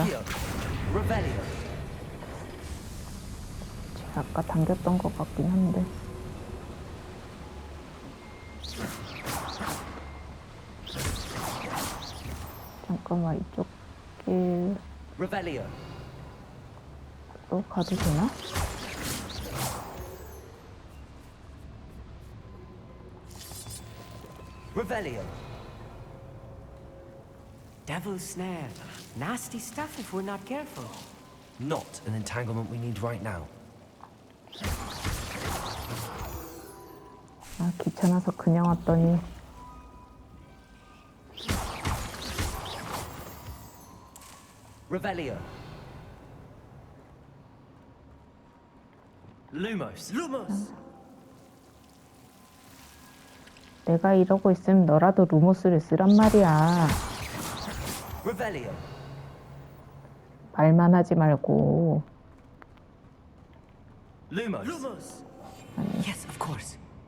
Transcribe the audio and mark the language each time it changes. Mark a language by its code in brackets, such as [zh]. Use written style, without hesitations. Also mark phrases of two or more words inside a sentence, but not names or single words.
[en] Accio. Revelio. [ko] 제가 아까 당겼던 것 같긴 한데. 잠깐만, 이쪽 길로 [en] Revelio. [ko] 가도 되나? [en] Revelio. Devil's snare. Nasty stuff if we're not careful. Not an entanglement we need right now. [ko] 아, 귀찮아서 그냥 왔더니. [en] Revelio. Lumos. Lumos. [ko] 내가 이러고 있으면 너라도 루모스를 쓰란 말이야. [en] Revelio. [ko] 말만 하지 말고. [en] Lumos. Lumos. Yes, of course.